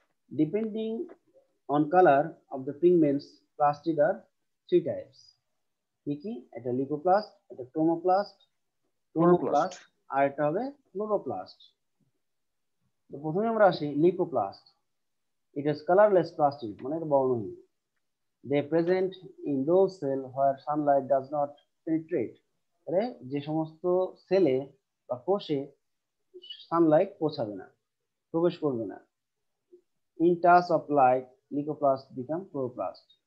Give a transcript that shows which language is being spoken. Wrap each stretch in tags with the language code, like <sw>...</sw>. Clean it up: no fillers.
<en>Depending on color of the pigments, plastid are three types.</en> <bn>কি? এটা লিকোপ্লাস্ট, এটা chromoplast, আর এটা হবে ক্লোরোপ্লাস্ট। তো প্রথমে আমরা আসি লিকোপ্লাস্ট।</bn> <en>It is colorless plastic,</en> <bn>মানে এটা বর্ণহীন।</bn> <en>They present in those cells where sunlight does not penetrate।</en> <bn>মানে যে সমস্ত সেলে বা কোষে সানলাইট পৌঁছাবে না, প্রবেশ করবে না।</bn> <en>In touch of light, leucoplast become chloroplast।</en>